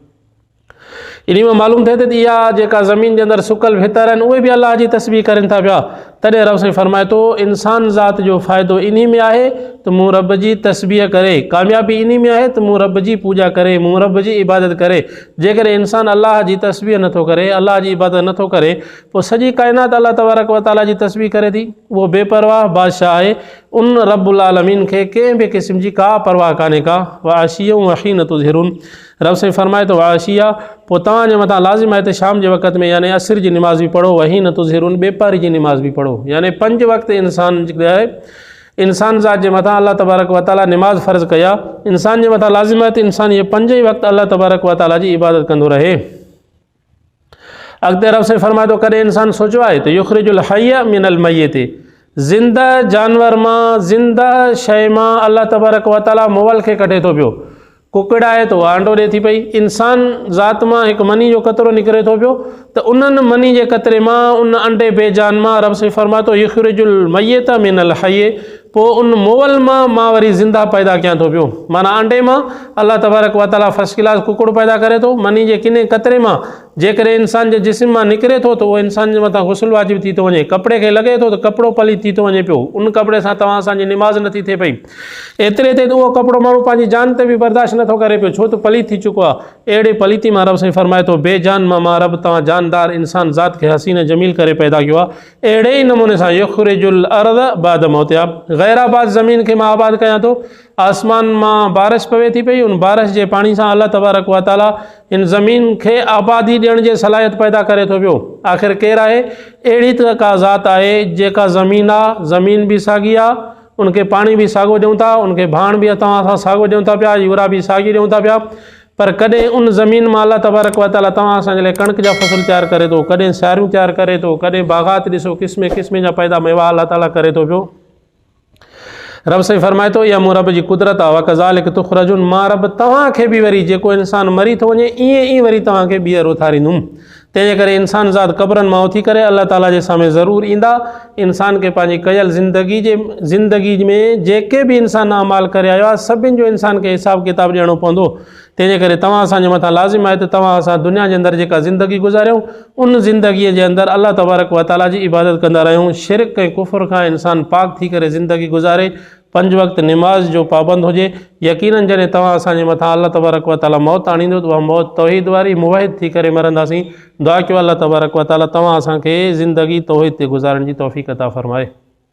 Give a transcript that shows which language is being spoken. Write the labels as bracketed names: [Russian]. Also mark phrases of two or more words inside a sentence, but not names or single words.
[Sindhi] इन में मालूम थिए थो त इहा जेका ज़मीन जे अंदरि सुकल भितर आहिनि उहे बि अल्लाह जी तस्बीह करनि था पिया। तॾहिं रब साईं फरमाए थो इंसान ज़ात जो फ़ाइदो इन में आहे त मूं रब जी तस्बीह करे, कामयाबी इन में आहे त मूं रब जी पूॼा करे, मूं रब जी इबादत करे। जेकॾहिं इंसान अल्लाह जी तस्बीह नथो करे, अल्लाह जी इबादत नथो करे, पोइ सॼी काइनात [Arabic] الله تبارك وتعالى [Sindhi] जी तस्बीह करे थी। उहो बेपरवाह बादशाह आहे, उन [Arabic] رب العالمين [Sindhi] खे कंहिं बि क़िस्म जी का परवाह कान्हे का। [Arabic] وعشيا وحين تظهرون, [Sindhi] रब साईं फरमाए थो वाशिया, पोइ तव्हांजे मथां लाज़िम आहे त शाम जे वक़्त में यानी असर जी निमाज़ बि पढ़ो, [Arabic] وحين تظهرون, [Sindhi] बेपारी जी निमाज़ बि पढ़ो। यानी 5 वक़्त इंसान जे इंसान ज़ात जे मथां [Arabic] الله تبارك وتعالى [Sindhi] निमाज़ फ़र्ज़ कया। इंसान जे मथां लाज़िम आहे त इंसान इहे 5 ई वक़्त [Arabic] الله تبارك وتعالى [Sindhi] जी इबादत कंदो रहे। अॻिते रब साईं फरमाए थो कॾहिं इंसान सोचियो आहे त [Arabic] يخرج الحي من الميت, [Sindhi] ज़िंदा जानवर मां, ज़िंदा शइ मां [Arabic] الله تبارك وتعالى [Sindhi] मुअल खे कढे थो पियो। कुकड़ आहे त उहा अंडो ॾिए थी पई। इंसान ज़ात मां हिकु मनी जो कतरो निकिरे थो पियो, त उन्हनि मनी जे कतरे मां, उन अंडे बेजान मां रब साईं फरमाए थो [Arabic] يخرج الميت من الحي, [Sindhi] पोइ उन मुअल मां वरी ज़िंदा पैदा कयां थो पियो। माना अंडे मां [Arabic] الله تبارك وتعالى [English] first class [Sindhi] कुकुड़ पैदा करे थो, मनी जे किने कतरे मां जेकॾहिं इंसान जे जिस्म मां निकिरे थो त उहो इंसान जे मथां गुस्ल वाजिब थी थो वञे। कपिड़े खे लॻे थो त कपिड़ो पलीत थी थो वञे पियो, उन कपिड़े सां तव्हां असांजी निमाज़ नथी थिए पई। एतिरे ते उहो कपिड़ो माण्हू पंहिंजी जान ते बि बर्दाश्त नथो करे पियो, छो त पलीत थी चुको आहे। अहिड़े पलीती मां रब साईं फरमाए थो बेजान मां रब तव्हां जानदार इंसान ज़ात खे हसीन जमील करे पैदा कयो आहे। अहिड़े ई नमूने सां [Arabic] يخرج الأرض بعد موتها, [Sindhi] ग़ैराबाद ज़मीन खे मां आबाद कयां थो। आसमान मां बारिश पवे थी पई, उन बारिश जे पाणी सां [Arabic] الله تبارك وتعالى [Sindhi] इन ज़मीन खे आबादी ॾियण जे सलाहियत पैदा करे थो पियो। आख़िर केरु आहे? अहिड़ी त का ज़ात आहे जेका ज़मीन आहे, ज़मीन बि साॻी आहे, उनखे पाणी बि साॻियो ॾियूं था, उनखे भाण बि तव्हां असां साॻियो ॾियूं था पिया, यूरा बि साॻी ॾियूं था पिया। पर कॾहिं उन ज़मीन मां [Arabic] الله تبارك وتعالى [Sindhi] तव्हां असांजे लाइ कणिक जा फ़सुल तयारु करे थो, कॾहिं सारियूं तयारु करे थो, कॾहिं बाग़ात ॾिसो क़िस्म क़िस्म जा पैदा मेवा [Arabic] الله تعالى [Sindhi] करे थो पियो। रब साईं फरमाए थो इहा मूं रब जी कुदरत आहे। [Arabic] وكذلك تخرجون, [Sindhi] मां रब तव्हांखे बि वरी जेको इंसान मरी थो वञे ईअं ई वरी तव्हांखे ॿीहर उथारींदुमि। तंहिंजे करे इंसान ज़ात क़बरनि मां उथी करे [Arabic] الله تعالى [Sindhi] जे साम्हूं ज़रूरु ईंदा। इंसान खे पंहिंजी कयल ज़िंदगी में जेके बि इंसान अमाल करे आयो आहे, सभिनि जो इंसान खे हिसाब किताब ॾियणो पवंदो। तंहिंजे करे तव्हां असांजे मथां लाज़िम आहे त तव्हां असां दुनिया जे अंदरि जेका ज़िंदगी गुज़ारियूं, उन ज़िंदगीअ जे अंदरि [Arabic] الله تبارك وتعالى [Sindhi] जी इबादत कंदा रहियूं। शिरक ऐं कुफ़र खां इंसान पाक थी करे ज़िंदगी गुज़ारे, 5 वक़्त निमाज़ जो पाबंद हुजे। यकीनन जॾहिं तव्हां असांजे मथां [Arabic] الله تبارك وتعالى [Sindhi] मौत आणींदो त उहा मौत तौहीद वारी मुवाहिद थी करे मरंदासीं। दुआ कयो [Arabic] الله تبارك وتعالى [Sindhi] तव्हां असांखे ज़िंदगी तौहीद ते गुज़ारण जी तौफ़ीक़ अता फ़रमाए।